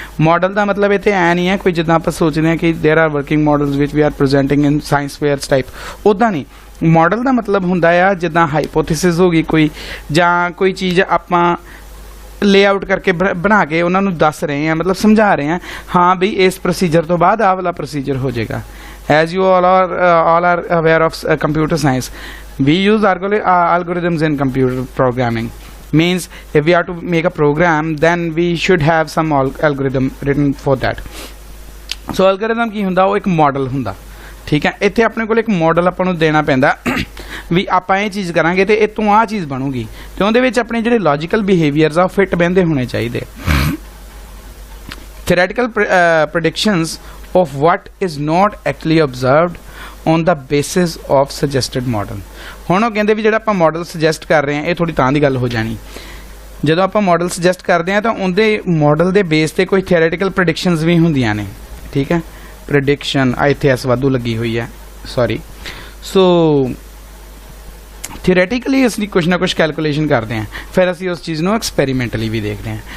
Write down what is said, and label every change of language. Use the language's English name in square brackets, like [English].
[Punjabi] Model ਦਾ ਮਤਲਬ ਇੱਥੇ ਐ ਨਹੀਂ ਹੈ ਕੋਈ ਜਿੱਦਾਂ ਆਪਾਂ ਸੋਚਦੇ ਹਾਂ ਕਿ [English] there are working models ਵਿਚ we are presenting in science fairs [Punjabi] type, ਉੱਦਾਂ ਨਹੀਂ। ਮਾਡਲ ਦਾ ਮਤਲਬ ਹੁੰਦਾ ਆ ਜਿੱਦਾਂ ਹਾਈਪੋਥੇਸਿਸ ਹੋ ਗਈ ਕੋਈ, ਜਾਂ ਕੋਈ ਚੀਜ਼ ਆਪਾਂ ਲੇਆਊਟ ਕਰਕੇ ਬਣਾ ਕੇ ਉਹਨਾਂ ਨੂੰ ਦੱਸ ਰਹੇ ਹਾਂ, ਮਤਲਬ ਸਮਝਾ ਰਹੇ ਹਾਂ, ਹਾਂ ਬਈ ਇਸ ਪ੍ਰੋਸੀਜਰ ਤੋਂ ਬਾਅਦ ਆਹ ਵਾਲਾ ਪ੍ਰੋਸੀਜਰ ਹੋ ਜਾਏਗਾ। [English] As you all are aware of computer science, we use algorithms in computer programming. Means if we are to make a program, then we should have some algorithm written for that. [Punjabi] So algorithm ਕੀ ਹੁੰਦਾ, ਉਹ ਇੱਕ model ਹੁੰਦਾ। ਠੀਕ ਹੈ। ਇੱਥੇ ਆਪਣੇ ਕੋਲ ਇੱਕ ਮਾਡਲ ਆਪਾਂ ਨੂੰ ਦੇਣਾ ਪੈਂਦਾ ਵੀ ਆਪਾਂ ਇਹ ਚੀਜ਼ ਕਰਾਂਗੇ ਤੇ ਇਹ ਤੋਂ ਆਹ ਚੀਜ਼ ਬਣੂਗੀ, ਤੇ ਉਹਦੇ ਵਿੱਚ ਆਪਣੇ ਜਿਹੜੇ ਲੌਜੀਕਲ ਬਿਹੇਵੀਅਰਸ ਆ ਉਹ ਫਿੱਟ ਬਹਿੰਦੇ ਹੋਣੇ ਚਾਹੀਦੇ। [English] Theoretical predictions of what is not actually observed on the basis of suggested model। [Punjabi] ਹੁਣ ਉਹ ਕਹਿੰਦੇ ਵੀ ਜਿਹੜਾ ਆਪਾਂ ਮਾਡਲ ਸੁਜੈਸਟ ਕਰ ਰਹੇ ਹਾਂ, ਇਹ ਥੋੜੀ ਤਾਂ ਦੀ ਗੱਲ ਹੋ ਜਾਣੀ। ਜਦੋਂ ਆਪਾਂ ਮਾਡਲ ਸੁਜੈਸਟ ਕਰਦੇ ਹਾਂ ਤਾਂ ਉਹਦੇ ਮਾਡਲ ਦੇ ਬੇਸ ਤੇ ਕੋਈ ਥਿਓਰੈਟੀਕਲ ਪ੍ਰੈਡਿਕਸ਼ਨਸ ਵੀ ਹੁੰਦੀਆਂ ਨੇ। ਠੀਕ ਹੈ। ਪ੍ਰੈਡਿਕਸ਼ਨ ਇੱਥੇ ਐਸ ਵਾਧੂ ਲੱਗੀ ਹੋਈ ਹੈ, ਸੌਰੀ। ਸੋ ਥਿਓਰੈਟੀਕਲੀ ਅਸੀਂ ਕੁਛ ਨਾ ਕੁਛ ਕੈਲਕੂਲੇਸ਼ਨ ਕਰਦੇ ਹਾਂ, ਫਿਰ ਅਸੀਂ ਉਸ ਚੀਜ਼ ਨੂੰ ਐਕਸਪੈਰੀਮੈਂਟਲੀ ਵੀ ਦੇਖਦੇ ਹਾਂ।